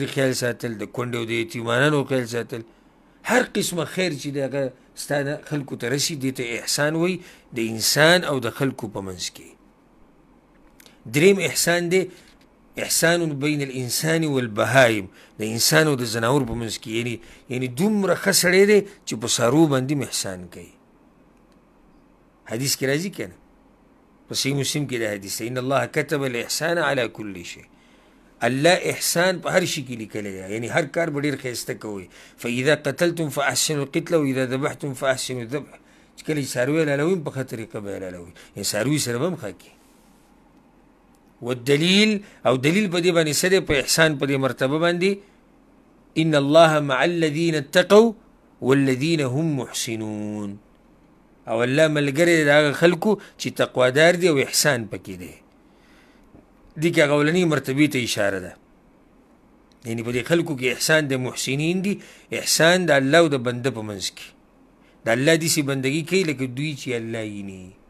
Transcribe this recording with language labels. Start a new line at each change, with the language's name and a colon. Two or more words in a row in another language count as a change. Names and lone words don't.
Pashto: خیال ساتل د کونډې او د یتیمانانو خیال ساتل هر قسمه خیر چې د هغه ستا خلکو ته رسي دې ته احسان وایي د انسان او د خلکو په منځ کې دریم احسان دی
Arabic: احسان بین الانسان والبهایم،
Pashto: د انسان او د زناور په منځ کې، یعنی دومره ښه سړی دی چې په څاروو باندې هم احسان کوي. حدیث کې راځي که نه، په صحیح مسلم کې دا حدیث دی،
Arabic: ان الله كتب الاحسان على كل شيء.
Pashto: الله احسان په هر شي کې لیکلی دی، یعنی هر کار به ډېر ښایسته کوئ.
Arabic: فاذا قتلتم فاحسنوا القتل واذا ذبحتم فاحسنوا الذبح.
Pashto: چې کله چې څاروي حلالوئ په ښه طریقه به حلالوئ، یعنې څاروي سره به هم ښه کړي. والدلیل او دلیل په دې باندې څه دی؟ په احسان په دې مرتبه باندې
Arabic: ان الله مع الذین اتقوا والذین هم محسنون.
Pashto: او الله ملګری دی د هغه خلکو چې تقوادار دي او احسان پکې دی. دې کې هغه اولنۍ مرتبې ته اشاره ده، یعنې په دې خلکو کې احسان د محسنین دي، احسان د الله او د بنده په منځ کې، د الله داسې بندګي کوي لکه دوی چې الله ویني.